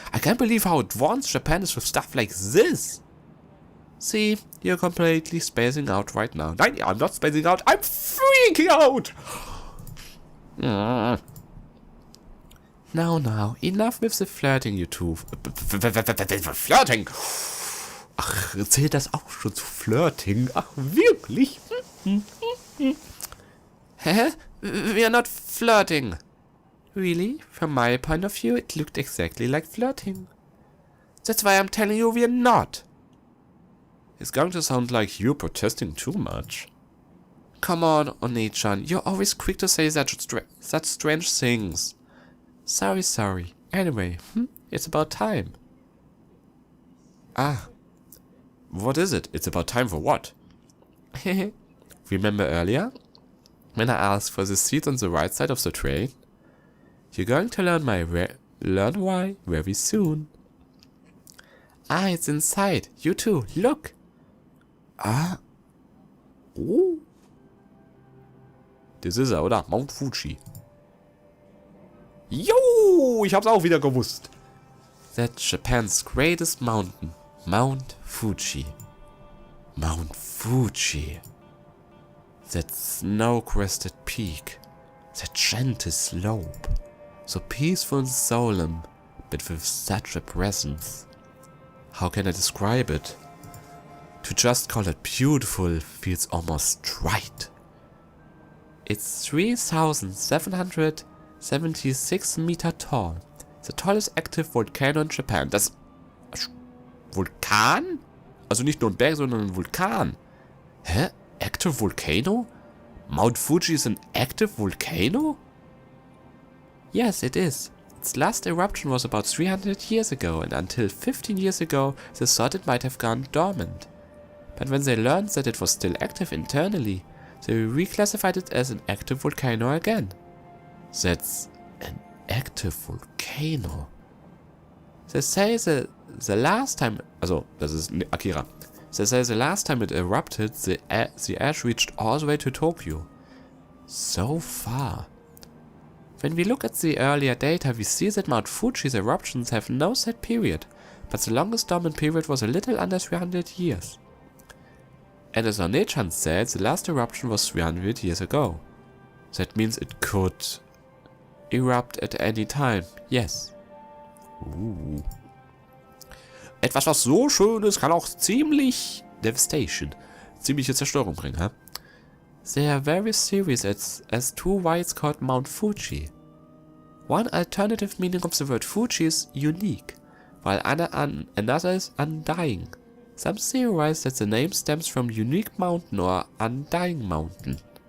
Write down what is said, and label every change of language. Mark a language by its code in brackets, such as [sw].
[en] I can't believe how advanced Japan is with stuff like this. See, you're completely spacing out right now. Nein, I'm not spacing out. I'm freaking out. Now, enough with the flirting, you two. Flirting? [de] Ach, zählt das auch schon zu Flirting? Ach, wirklich? [en] Hä? We're not flirting. Really? From my point of view, it looked exactly like flirting. That's why I'm telling you we're not. It's going to sound like you're protesting too much. Come on, Oni-chan, you're always quick to say such strange things. Sorry. Anyway, it's about time. Ah. What is it? It's about time for what? Remember earlier? When I asked for the seat on the right side of the train? You're going to learn why very soon. Ah, it's inside. You too. Look. Ah. Oh. [de] Das ist er, oder? Mount Fuji. Jo, ich hab's auch wieder gewusst. [en] That's Japan's greatest mountain. Mount Fuji. Mount Fuji. That snow-crested peak. The gentle slope, so peaceful and solemn, but with such a presence. How can I describe it? To just call it beautiful feels almost right. It's 3,776 Meter tall. The tallest active volcano in Japan. [de] Das Vulkan? Also nicht nur ein Berg, sondern ein Vulkan. [en] Hä? Active volcano? Mount Fuji is an active volcano? Yes, it is. Its last eruption was about 300 years ago, and until 15 years ago, they thought it might have gone dormant. But when they learned that it was still active internally, they reclassified it as an active volcano again. That's an active volcano. They say the last time, [de] also das ist Akira. [en] They say the last time it erupted, the ash reached all the way to Tokyo. So far. When we look at the earlier data, we see that Mount Fuji's eruptions have no set period, but the longest dormant period was a little under 300 years. And as One-chan said, the last eruption was 300 years ago. That means it could erupt at any time. Yes. [de] Etwas, was so schön ist, kann auch ziemlich ziemliche Zerstörung bringen, hä? [en] There are various theories as to why it's called Mount Fuji. One alternative meaning of the word Fuji is unique, while another is undying. Some theorize that the name stems from unique mountain or undying mountain.